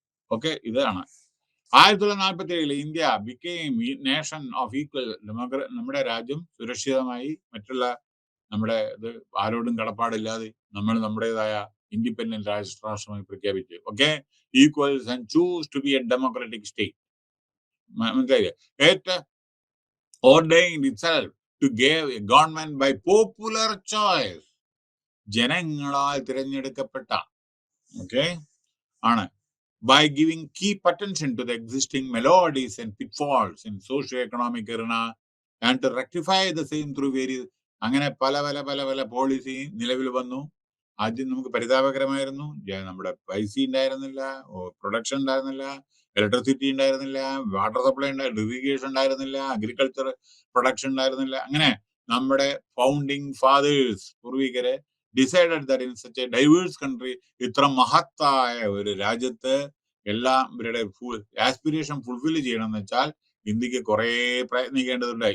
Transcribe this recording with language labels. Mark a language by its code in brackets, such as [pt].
[ml] Okay, ഇതാണ് 1947 [en] India became nation of equal [ml] നമ്മുടെ രാജ്യം സുരക്ഷിതമായി, മറ്റുള്ള നമ്മുടെ ഇത് ആരോടും കടപ്പാടില്ലാതെ നമ്മൾ നമ്മുടേതായ ഇൻഡിപെൻഡന്റ് രാഷ്ട്രമായി പ്രഖ്യാപിച്ചു. [en] Okay, equals and choose to be a democratic state. [ml] മനസ്സിലായില്ലേ? [en] ordained itself to give a government by popular choice, [ml] ജനങ്ങളാൽ തിരഞ്ഞെടുക്കപ്പെട്ട, ഓക്കെ ആണ്, [en] by giving key attention to the existing melodies and pitfalls in socio-economic arena and to rectify the same through various. [ml] അങ്ങനെ പല policy നിലവിൽ വന്നു. ആദ്യം നമുക്ക് പരിതാപകരമായിരുന്നു. നമ്മുടെ പൈസ ഉണ്ടായിരുന്നില്ല, പ്രൊഡക്ഷൻ ഉണ്ടായിരുന്നില്ല, ഇലക്ട്രിസിറ്റി ഉണ്ടായിരുന്നില്ല, വാട്ടർ സപ്ലൈ ഇറിഗേഷൻ ഉണ്ടായിരുന്നില്ല, അഗ്രികൾച്ചർ പ്രൊഡക്ഷൻ ഉണ്ടായിരുന്നില്ല. അങ്ങനെ നമ്മുടെ founding fathers പൂർവികരെ [en] decided that in such a diverse country, [ml] ഇത്ര മഹത്തായ ഒരു രാജ്യത്ത് എല്ലാം ഇവരുടെ ആസ്പിരേഷൻ ഫുൾഫിൽ ചെയ്യണമെന്ന് വെച്ചാൽ ഇന്ത്യക്ക് കുറെ പ്രയത്നിക്കേണ്ടതുണ്ട്.